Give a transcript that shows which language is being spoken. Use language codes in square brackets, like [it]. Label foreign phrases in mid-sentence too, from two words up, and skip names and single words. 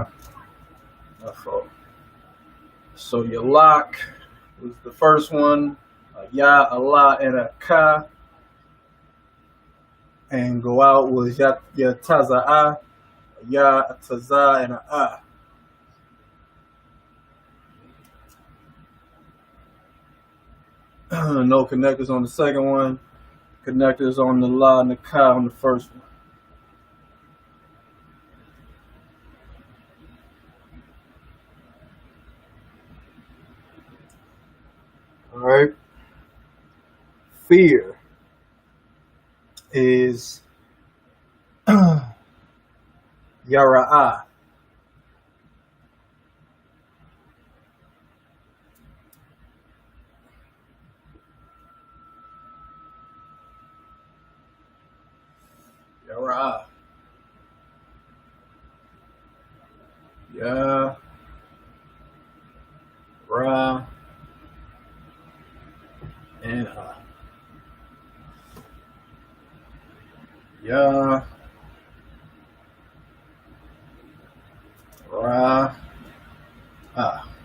[en] My fault. So your lock was the first one. A ya, a la, and a ka. And go out was ya taza'a, ya taza, and a ah. No connectors on the second one. Connectors on the la and the ka on the first one. All right. Fear is yara'a. Yara'a. Ya, ra, and ah. Ya, ra, ah.